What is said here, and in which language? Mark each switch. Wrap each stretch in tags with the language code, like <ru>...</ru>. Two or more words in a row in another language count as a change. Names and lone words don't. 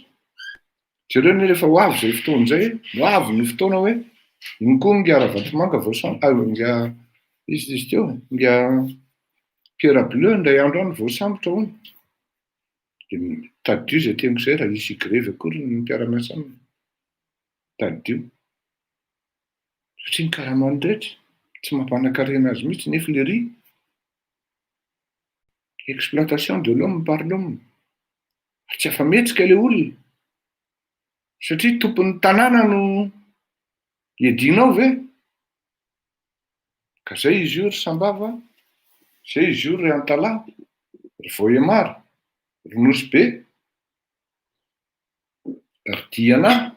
<mg>Jereo ny rehefa ho avy zay fotoana zay, ho avy ny fotoana hoe iny koa ngiara vatomanga nga izy teo, nga Pierre Bleu indray andro any voasambotra hono. De taddio zay teniko zay raha hisy grevy akory ny mpiara-miasa aminy. Taddio. Satria ny karamany rehetra tsy mampanankarena azy mihitsy nefa le ry</mg> <fr>exploitation de l'homme par l'homme.</fr> <mg>Tsy afa-metsika le olona. Satria tompon'ny tanàna no iadinao ve? Ka zay izy io ry Sambava, zay izy io ry Antalahy, ry Vohemara, ry Nosy-be, ry Diana.</mg>